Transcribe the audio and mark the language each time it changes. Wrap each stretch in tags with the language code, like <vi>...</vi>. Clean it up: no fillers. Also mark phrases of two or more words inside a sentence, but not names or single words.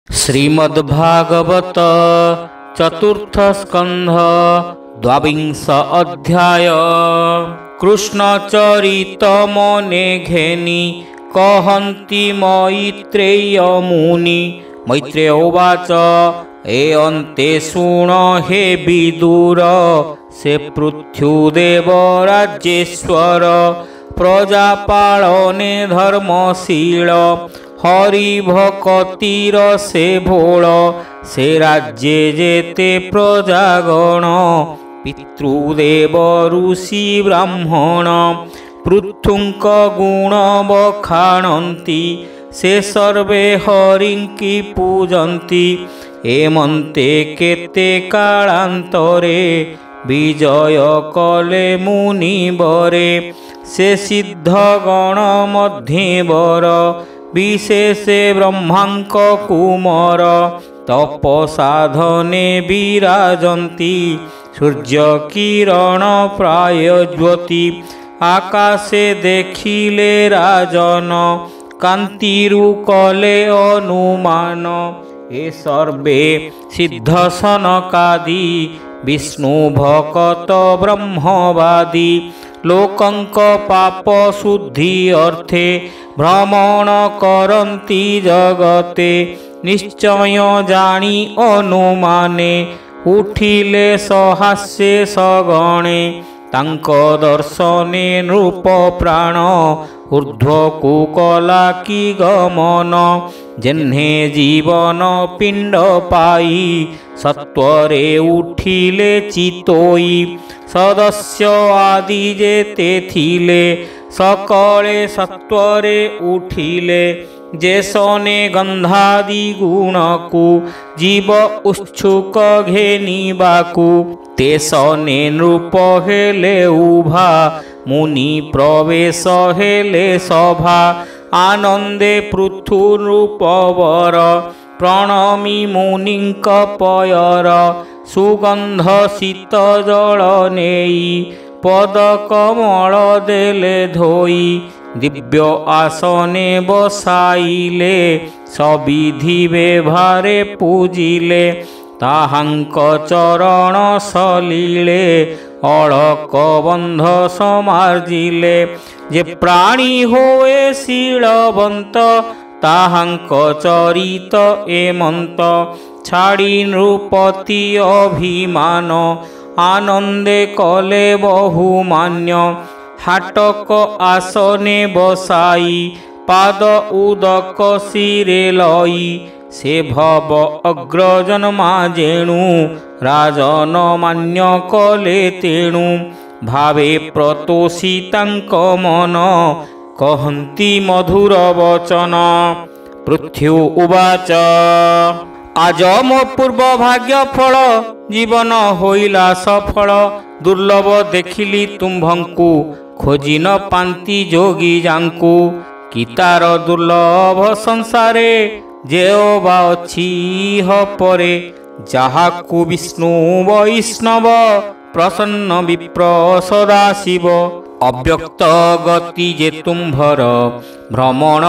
<or>ଶ୍ରୀମଦ୍ଭାଗବତ ଚତୁର୍ଥ ସ୍କନ୍ଧ ଦ୍ୱାବିଂଶ ଅଧ୍ୟାୟ। କୃଷ୍ଣ ଚରିତ ମନେ ଘେନି କହନ୍ତି ମୈତ୍ରେୟ ମୁନି। ମୈତ୍ରେୟ ଉବାଚ ଏ ଅନ୍ତେ ଶୁଣ ହେ ବିଦୁର ସେ ପୃଥ୍ୱୀଦେବ ରାଜ୍ୟେଶ୍ୱର ପ୍ରଜାପାଳନେ ଧର୍ମଶୀଳ ହରି ଭକ୍ତିର ସେ ଭୋଳ ସେ ରାଜ୍ୟେ ଯେତେ ପ୍ରଜାଗଣ ପିତୃଦେବ ଋଷି ବ୍ରାହ୍ମଣ ପୃଥୁଙ୍କ ଗୁଣ ବଖାଣନ୍ତି ସେ ସର୍ବେ ହରିଙ୍କି ପୂଜନ୍ତି ଏମନ୍ତେ କେତେ କାଳାନ୍ତରେ ବିଜୟ କଲେ ମୁନିବରେ ସେ ସିଦ୍ଧଗଣ ମଧ୍ୟେ ବର ବିଶେଷେ ବ୍ରହ୍ମାଙ୍କ କୁମାର ତପସାଧନେ ବିରାଜନ୍ତି ସୂର୍ଯ୍ୟ କିରଣ ପ୍ରାୟ ଜ୍ୟୋତି ଆକାଶେ ଦେଖିଲେ ରାଜନ କାନ୍ତିରୁ କଲେ ଅନୁମାନ ଏ ସର୍ବେ ସିଦ୍ଧ ସନକାଦି ବିଷ୍ଣୁ ଭକ୍ତ ବ୍ରହ୍ମବାଦୀ ଲୋକଙ୍କ ପାପ ଶୁଦ୍ଧି ଅର୍ଥେ ଭ୍ରମଣ କରନ୍ତି ଜଗତେ ନିଶ୍ଚୟ ଜାଣି ଅନୁମାନେ ଉଠିଲେ ସହାସ୍ୟେ ସଗଣେ ତାଙ୍କ ଦର୍ଶନେ ନୃପ ପ୍ରାଣ ଊର୍ଦ୍ଧ୍ୱକୁ କଲା କି ଗମନ ଯେହ୍ନେ ଜୀବନ ପିଣ୍ଡ ପାଇ ସତ୍ୱରେ ଉଠିଲେ ଚିତୋଇ ସଦସ୍ୟ ଆଦି ଯେତେ ଥିଲେ ସକଳେ ସତ୍ୱରେ ଉଠିଲେ ଯେସନେ ଗନ୍ଧାଦି ଗୁଣକୁ ଜୀବ ଉତ୍ସୁକ ଘେନିବାକୁ ତେସନେ ନୃପ ହେଲେ ଉଭା ମୁନି ପ୍ରବେଶ ହେଲେ ସଭା ଆନନ୍ଦେ ପୃଥୁ ନୃପବର ପ୍ରଣମି ମୁନିଙ୍କ ପୟର ସୁଗନ୍ଧ ଶୀତ ଜଳ ନେଇ ପଦ କମଳ ଦେଲେ ଧୋଇ ଦିବ୍ୟ ଆସନେ ବସାଇଲେ ସବିଧି ବ୍ୟବହାରେ ପୂଜିଲେ ତାହାଙ୍କ ଚରଣ ସଲିଳେ ଅଳକ ବନ୍ଧ ସମାର୍ଜିଲେ ଯେ ପ୍ରାଣୀ ହୋଏ ଶୀଳବନ୍ତ ତାହାଙ୍କ ଚରିତ ଏମନ୍ତ ଛାଡ଼ି ନୃପତି ଅଭିମାନ ଆନନ୍ଦେ କଲେ ବହୁମାନ୍ୟ ହାଟକ ଆସନେ ବସାଇ ପାଦ ଉଦକ ଶିରେ ଲଇ ସେ ଭବ ଅଗ୍ରଜନ୍ମା ଯେଣୁ ରାଜନ ମାନ୍ୟ କଲେ ତେଣୁ ଭାବେ ପ୍ରତୋଷିତାଙ୍କ ମନ କହନ୍ତି ମଧୁର ବଚନ। ପୃଥ୍ୱୀ ଉବାଚ ଆଜ ମୋ ପୂର୍ବ ଭାଗ୍ୟ ଫଳ ଜୀବନ ହୋଇଲା ସଫଳ ଦୁର୍ଲଭ ଦେଖିଲି ତୁମ୍ଭଙ୍କୁ ଖୋଜି ନ ପାନ୍ତି ଯୋଗୀ ଯାଙ୍କୁ କି ତାର ଦୁର୍ଲଭ ସଂସାରେ ଯେଓ ବା ଅଛି ହ ପରେ ଯାହାକୁ ବିଷ୍ଣୁ ବୈଷ୍ଣବ ପ୍ରସନ୍ନ ବିପ୍ର ସଦା ଶିବ ଅବ୍ୟକ୍ତ ଗତି ଯେ ତୁମ୍ଭର ଭ୍ରମଣ</or>